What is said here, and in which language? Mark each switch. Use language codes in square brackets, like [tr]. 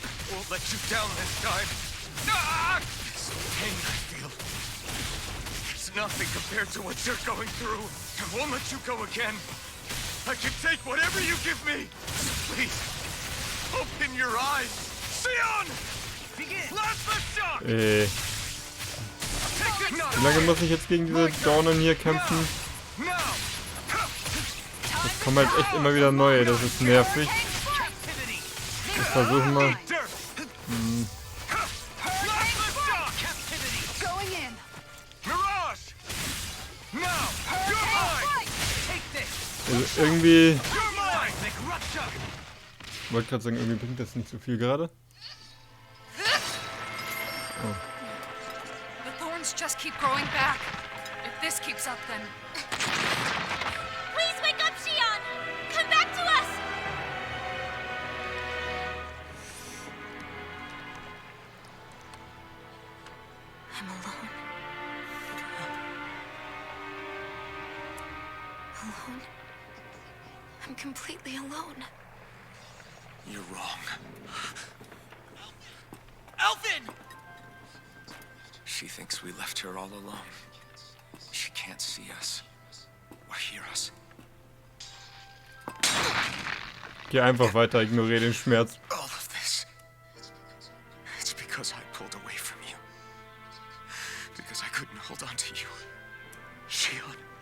[en] Won't let you down this time. Ah! This pain I feel. It's nothing compared to what you're going through. I won't let you go again. I can take whatever you give me. So please, open your eyes. Shione! Begin! Last shot! [de] Wie lange muss ich jetzt gegen diese Dornen hier kämpfen? Es kommen halt echt immer wieder neue, das ist nervig. Wir versuchen mal. Also irgendwie... Ich wollte gerade sagen, irgendwie bringt das nicht so viel gerade. Oh. [en] The thorns just keep growing back. If this keeps up, then... Please wake up, Shione! Come back to us! I'm alone. Alone? I'm completely alone. You're wrong. Alvin! She thinks we left her all alone. She can't see us or hear us. [de] Geh einfach weiter, ignoriere den Schmerz. [en] All of this. It's because I pulled away from you. Because I couldn't hold on to you. Shione.